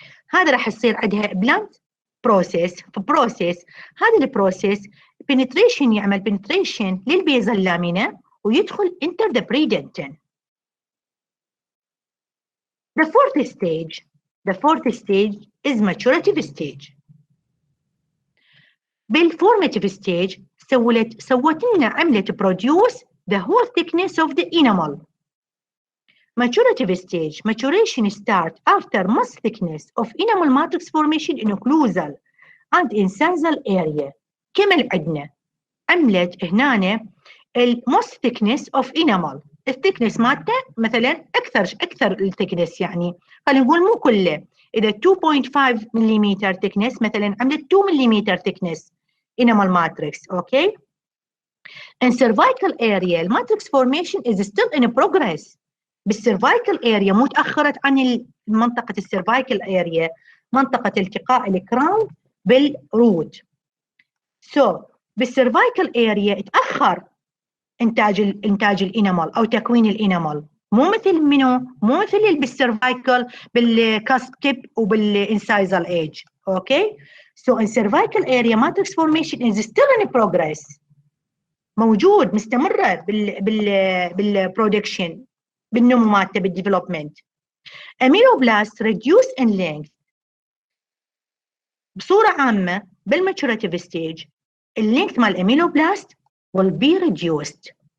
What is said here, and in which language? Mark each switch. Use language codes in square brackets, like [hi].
[ar] هذا راح يصير عندها blunt process. هذا البروسيس penetration يعمل penetration للبيزل لامينا ويدخل [en] enter the predentin. The fourth stage is maturative stage. [ar] بالformative stage سوت لنا عملة [en] produce the whole thickness of the enamel. Maturative stage, maturation start after most thickness of enamel matrix formation in occlusal and incisal area. [ar] كمل عندنا عملت هنا [en] most thickness of enamel. [ar] الثيكنس مالته مثلا اكثر الثيكنس، يعني خلينا نقول مو كله. اذا 2.5 ملم thickness مثلا عملت 2 ملم thickness enamel matrix. اوكي. [en] In cervical area, the matrix formation is still in progress. [ar] بالcervical area مو تأخرت عن منطقة الcervical area، منطقة التقاء الكراون بالروت. So بالcervical area تأخر إنتاج الإنامل أو تكوين الإنامل، مو مثل منو؟ مو مثل بالcervical بالكاسب تيب وبالincisal edge. [en] Okay. So in cervical area, matrix formation is still in progress. [ar] موجود مستمرة بالبرودكشن بالنمو مالته بالديفلوبمنت. [en] Ameloblast reduce in length. [ar] بصورة عامة بالماتوريتيف ستيج اللينث مال الاميلوبلاست [en] will be reduced.